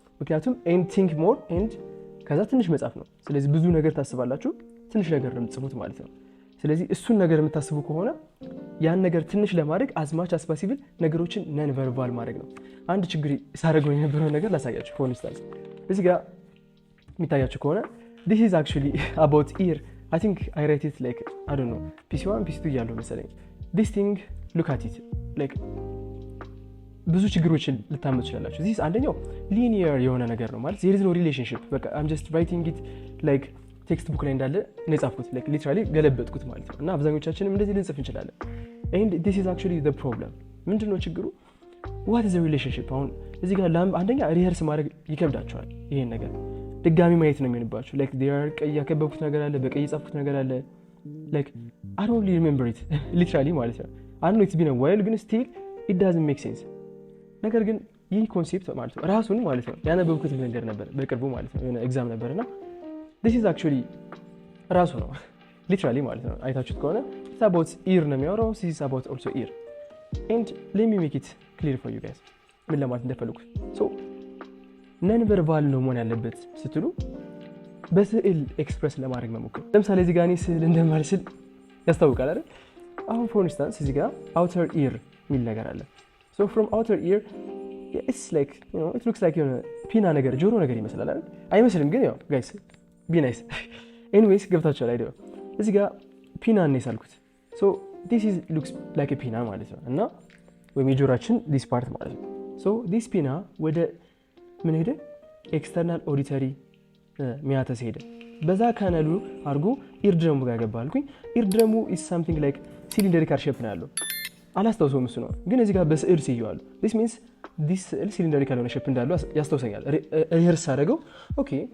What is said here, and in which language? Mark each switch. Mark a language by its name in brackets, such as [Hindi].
[Amharic] ምክንያቱም ኤንድ ቲንክ ሞር ኤንድ ከዛ ትንሽ መጻፍ ነው። ስለዚህ ብዙ ነገር ታስባላችሁ፣ ትንሽ ነገር ነው የምትጽፉት ማለት ነው። ስለዚህ እሱን ነገር የምታስቡ ከሆነ ያን ነገር ትንሽ ለማድረግ አዝማች አስፓሲብል ነገሮችን ነን ቨርባል ማድረግ ነው። አንድ ችግር ሳደርገው የነበረው ነገር ላሳያችሁ። ፎር ኢንስታንስ እዚህ ጋር የሚታያችሁ ከሆነ [English] this is actually about ear. I think I write it like I don't know PC1 PC2 እያለሁ መሰለኝ። this thing look at it like [Amharic] ብዙ ችግሮችን ልታመጡ ይችላልላችሁ። እዚህ አንደኛው ሊኒየር የሆነ ነገር ነው [English] ማለት there is no relationship [Amharic] በቃ [English] I'm just writing it like [Amharic] ቴክስት ቡክ ላይ እንዳለ ነው የጻፍኩት [English] like literally [Amharic] ገለበጥኩት ማለት ነው። እና አብዛኞቻችንም እንደዚህ ልንጽፍ እንችላለን። [English] and this is actually the problem። [Amharic] ምንድነው ችግሩ? [English] what is the relationship? [Amharic] አሁን እዚህ ጋር አንደኛ ሪሄርስ ማድረግ ይከብዳቸዋል። ይሄን ነገር ድጋሚ ማየት ነው የሚሆንባችሁ like there ቀይ ያከበብኩት ነገር አለ፣ በቀይ የጻፍኩት ነገር አለ like [English] I don't really remember it literally [Amharic] ማለት ነው። [English] I know it's been a while [Amharic] ግን [English] still it doesn't make sense። [Amharic] ነገር ግን ይህ ኮንሴፕት ማለት ነው ራሱን ማለት ነው ያነበብኩት ነገር ነበር በቅርቡ ማለት ነው የሆነ ኤግዛም ነበርና [English] this is actually [Amharic] ራሱ ነው literally ማለት ነው። አይታችሁት ከሆነ it's about ear ነው የሚያወራው። [English] this is about also ear and let me make it clear for you guys [Amharic] ምን ለማለት እንደፈለኩ። so ነን ቨርባል ነው መሆን ያለበት ስትሉ በስዕል ኤክስፕረስ ለማድረግ መሞከር። ለምሳሌ እዚህ ጋር እኔ ስዕል እንደማልስል ያስታውቃል አይደል? አሁን for instance እዚህ ጋር outer ear የሚል ነገር አለ። [English] so from outer ear it's like you know it looks like [Amharic] የሆነ ፒና ነገር ጆሮ ነገር ይመስላል አይደል? አይመስልም ግን ያው [English] guys be nice anyways [Amharic] ገብታችኋል አይደል? እዚህ ጋር ፒና ነው የሳልኩት። [English] so this is looks like a [Amharic] ፒና ማለት ነው እና ወይም የጆሮአችን this part ማለት ነው። so this ፒና ወደ ምን ሄደ? ኤክስተርናል ኦዲተሪ ሚያተስ ሄደ። በዛ ካናሉ አድርጎ ኢርድረሙ ጋር ገባልኩኝ። ኢርድረሙ [English] is something like cylindrical shape [Amharic] ነው ያለው። አላስታውሰውም እሱ ነው ግን እዚህ ጋር በስዕል ሲያዩዋሉ this means this ስዕል ሲሊንደሪካል የሆነ ሼፕ እንዳለው ያስታውሰኛል። ሪሄርስ አደረገው ኦኬ